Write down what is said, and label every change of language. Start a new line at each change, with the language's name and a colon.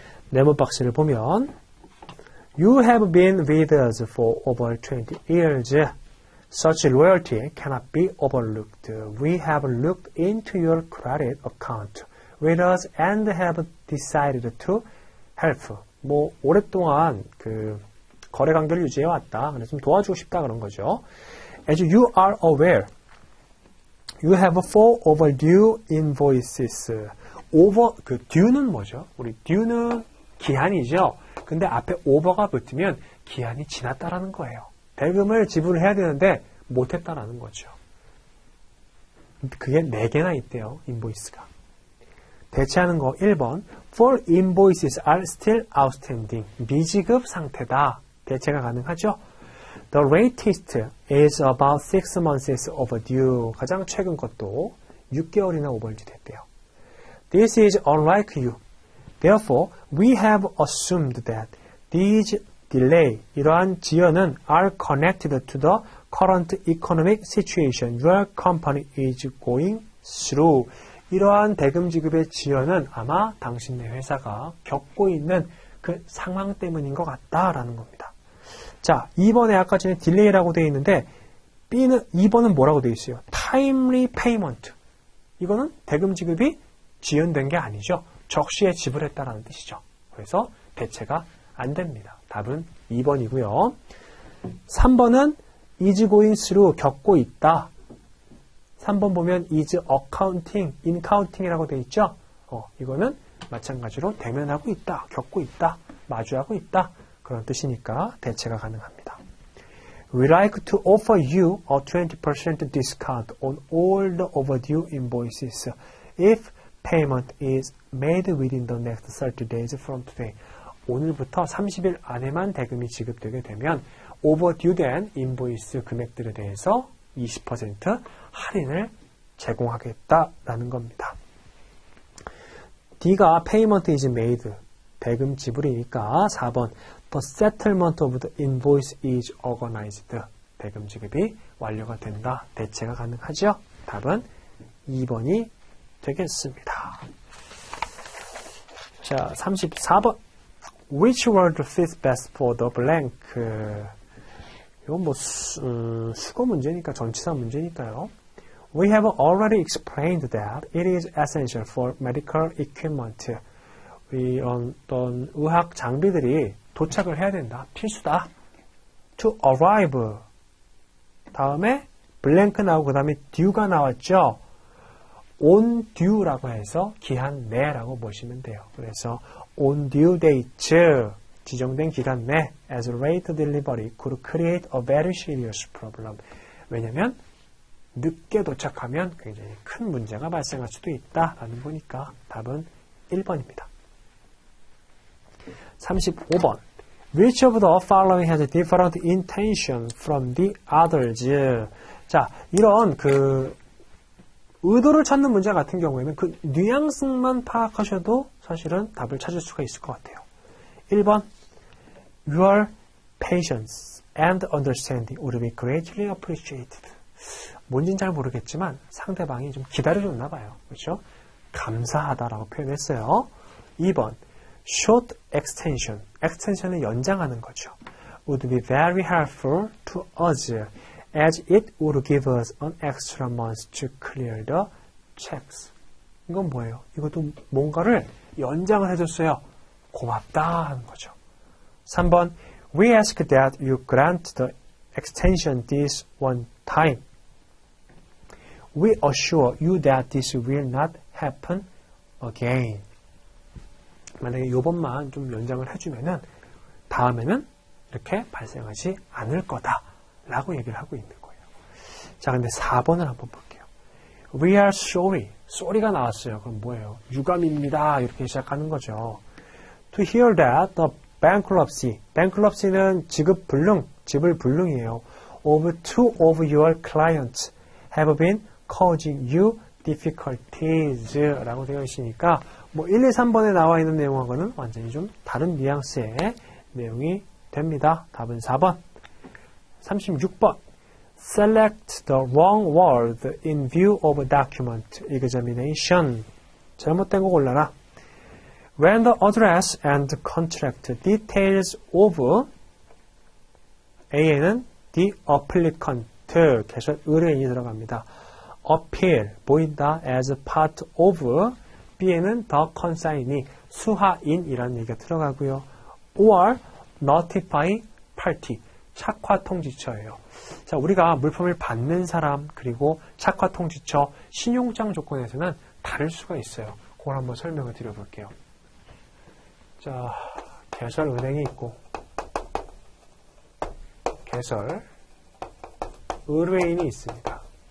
Korean: 네모 박스를 보면
English: You have been with us for over 20 years. Such loyalty cannot be overlooked. We have looked into your credit account with us and have decided to help.
Korean: 뭐 오랫동안 그 거래 관계를 유지해 왔다. 그래서 좀 도와주고 싶다 그런 거죠.
English: As you are aware, you have 4 overdue invoices.
Korean: 그 due는 뭐죠? 우리 due는 기한이죠. 근데 앞에 over가 붙으면 기한이 지났다라는 거예요. 대금을 지불해야 되는데 못했다라는 거죠. 그게 4개나 있대요. 인보이스가. 대체하는 거 1번.
English: For invoices are still outstanding.
Korean: 미지급 상태다. 대체가 가능하죠.
English: The latest is about 6 months overdue.
Korean: 가장 최근 것도 6개월이나 오버드 됐대요.
English: This is unlike you. Therefore, we have assumed that these delay,
Korean: 이러한 지연은
English: are connected to the current economic situation your company is going through.
Korean: 이러한 대금 지급의 지연은 아마 당신네 회사가 겪고 있는 그 상황 때문인 것 같다라는 겁니다. 자, 2번에 아까 전에 딜레이라고 되어 있는데 2번은 뭐라고 되어 있어요?
English: timely payment.
Korean: 이거는 대금 지급이 지연된 게 아니죠. 적시에 지불했다라는 뜻이죠. 그래서 대체가 안 됩니다. 답은 2번이고요. 3번은
English: is going through,
Korean: 겪고 있다. 3번 보면 is accounting, incounting이라고 되어 있죠. 이거는 마찬가지로 대면하고 있다, 겪고 있다, 마주하고 있다. 그런 뜻이니까 대체가 가능합니다.
English: We like to offer you a 20% discount on all the overdue invoices if payment is made within the next 30 days from today.
Korean: 오늘부터 30일 안에만 대금이 지급되게 되면 오버듀된 인보이스 금액들에 대해서 20% 할인을 제공하겠다라는 겁니다.
English: D가 payment is made,
Korean: 대금 지불이니까 4번
English: The settlement of the invoice is organized,
Korean: 대금 지급이 완료가 된다. 대체가 가능하죠? 답은 2번이 되겠습니다. 자, 34번
English: Which word fits best for the blank?
Korean: 이건 뭐 수거 문제니까 전치사 문제니까요.
English: We have already explained that it is essential for medical equipment.
Korean: 어떤 의학 장비들이 도착을 해야 된다. 필수다.
English: To arrive.
Korean: 다음에 blank 나오고 그 다음에 due가 나왔죠. on due라고 해서 기한 내라고 보시면 돼요. 그래서
English: on due date,
Korean: 지정된 기간 내
English: as late delivery could create a very serious problem.
Korean: 왜냐하면 늦게 도착하면 굉장히 큰 문제가 발생할 수도 있다라는 거니까 답은 1번입니다.
English: 35번 Which of the following has a different intention from the others?
Korean: 자, 이런 의도를 찾는 문제 같은 경우에는 그 뉘앙스만 파악하셔도 사실은 답을 찾을 수가 있을 것 같아요.
English: 1번 Your patience and understanding would be greatly appreciated.
Korean: 뭔지는 잘 모르겠지만 상대방이 좀 기다려줬나 봐요. 그렇죠? 감사하다라고 표현했어요. 2번
English: Short extension.
Korean: extension은 연장하는 거죠.
English: Would be very helpful to us as it would give us an extra month to clear the checks.
Korean: 이건 뭐예요? 이것도 뭔가를 연장을 해줬어요. 고맙다 하는 거죠.
English: 3번 We ask that you grant the extension this one time. We assure you that this will not happen again.
Korean: 만약에 이번만 좀 연장을 해주면은 다음에는 이렇게 발생하지 않을 거다라고 얘기를 하고 있는 거예요. 자, 근데 4번을 한번 볼게요.
English: We are sorry.
Korean: sorry가 나왔어요. 그럼 뭐예요? 유감입니다. 이렇게 시작하는 거죠.
English: To hear that the bankruptcy.
Korean: bankruptcy는 지불 불능이에요.
English: of two of your clients have been causing you difficulties
Korean: 라고 되어 있으니까 뭐 1, 2, 3번에 나와 있는 내용하고는 완전히 좀 다른 뉘앙스의 내용이 됩니다. 답은 4번. 36번.
English: Select the wrong word in view of document examination.
Korean: 잘못된 거 골라라.
English: When the address and contract details of A에는 the applicant,
Korean: 개설 의뢰인이 들어갑니다.
English: appear,
Korean: 보인다
English: as part of B에는 the consignee,
Korean: 수하인이라는 얘기가 들어가고요.
English: or notify party,
Korean: 착화 통지처예요. 자, 우리가 물품을 받는 사람 그리고 착화 통지처, 신용장 조건에서는 다를 수가 있어요. 그걸 한번 설명을 드려볼게요. 자, 개설 은행이 있고 개설 의뢰인이 있습니다.